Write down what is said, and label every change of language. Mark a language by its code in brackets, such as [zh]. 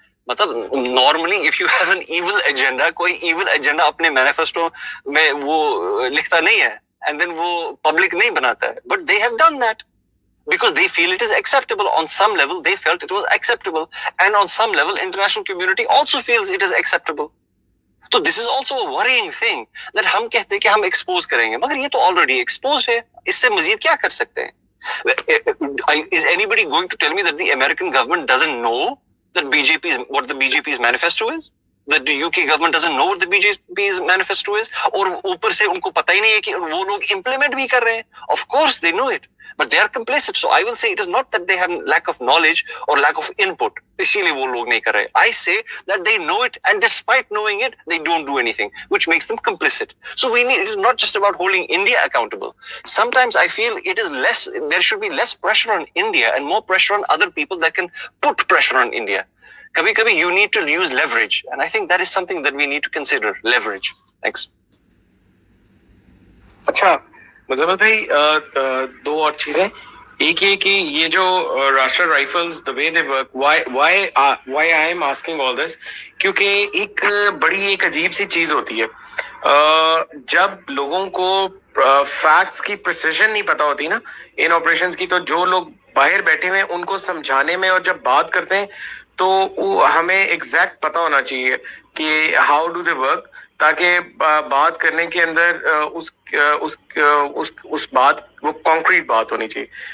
[en] मतलब normally if you have an evil agenda, [hi] कोई evil agenda अपने manifesto में वो लिखता नहीं है [en] and then [hi] वो public नहीं बनाता है, [en] but they have done that because they feel it is acceptable. On some level they felt it was acceptable, and on some level international community also feels it is acceptable. So this is also a worrying thing that [hi] हम कहते हैं कि हम expose करेंगे, मगर ये तो already exposed है, इससे मजीद क्या कर सकते हैं? [en] Is anybody going to tell me that the American government doesn't know that what the BJP's manifesto is? That the UK government doesn't know what the BJP's manifesto is? [hi] और ऊपर से उनको पता ही नहीं है कि वो लोग implement भी कर रहे हैं. [en] Of course they know it, but they are complicit. So I will say it is not that they have lack of knowledge or lack of input. [hi] इसीलिए वो लोग नहीं कर रहे. [en] I say that they know it, and despite knowing it, they don't do anything, which makes them complicit. So it is not just about holding India accountable. Sometimes I feel there should be less pressure on India and more pressure on other people that can put pressure on India. Kabhi you need to use leverage, and I think that is something that we need to consider, leverage. Thanks. [hi] अच्छा मुज़फ़्फ़र भाई, दो और चीजें. एक ये कि ये जो राष्ट्रीय rifles [en] the way they work, why I am asking all this, [hi] क्योंकि एक अजीब सी चीज होती है जब लोगों को फैक्ट्स की प्रिसिजन नहीं पता होती ना इन ऑपरेशंस की, तो जो लोग बाहर बैठे हुए हैं उनको समझाने में और जब बात करते हैं तो हमें एग्जैक्ट पता होना चाहिए कि [en] how do they work, [hi] ताकि बात करने के अंदर उस बात वो कॉन्क्रीट बात होनी चाहिए.